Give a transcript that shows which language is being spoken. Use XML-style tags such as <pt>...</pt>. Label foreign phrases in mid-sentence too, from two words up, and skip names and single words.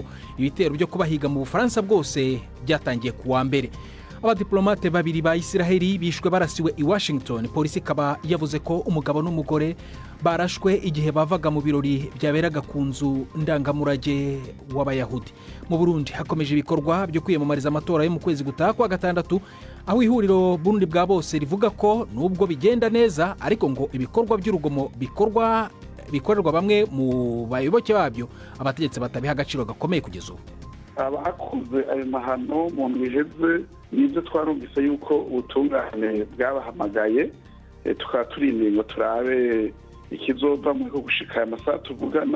<rw>Ibitero byo kubahiga mu Bufaransa bwose byatangiye kuwa mbere. Abadiplomate babiri ba Isiraheli bishwe barasiwe i Washington. Polisi kaba yavuze ko umugabo n'umugore barashwe igihe bavaga mu birori byaberaga ku nzu ndangamurage w'Abayahudi.</rw> <rn>Mu Burundi hakomeje ibikorwa byo kwiyamamariza amatora yo mu kwezi gutaha kwa gatandatu, aho ihuriro Burundi bwa bose rivuga ko nubwo bigenda neza ariko ngo ibikorwa by'urugomo bikorerwa bamwe mu bayoboke babyo abategetsi batabiha agaciro gakomeye kugeza ubu. Abakoze ayo mahano mu ndwiheze nibyo twarumvise yuko ubutungane bwabahamagaye, tukaba turindiriye ngo turabe ikizova mu gushika aya masaha tuvugana.</rn>